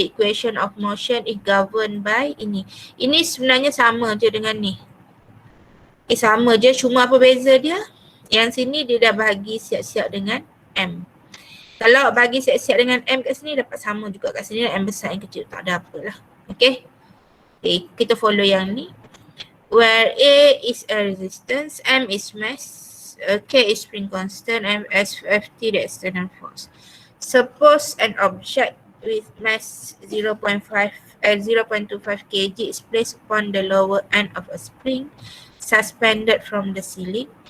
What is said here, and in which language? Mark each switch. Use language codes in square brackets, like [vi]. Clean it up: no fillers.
[en] The equation of motion is governed by ini. [ms] Ini sebenarnya sama je dengan ni. Sama je, cuma apa beza dia? Yang sini dia dah bagi siap-siap dengan M. Kalau bagi siap-siap dengan M kat sini dapat sama juga kat sini. M besar yang kecil tak ada apalah. Okay. Okay, kita follow yang ni. [en] Where A is a resistance, M is mass, K is spring constant, and FT the external force. Suppose an object with mass 0.25 kg is placed upon the lower end of a spring suspended from the ceiling.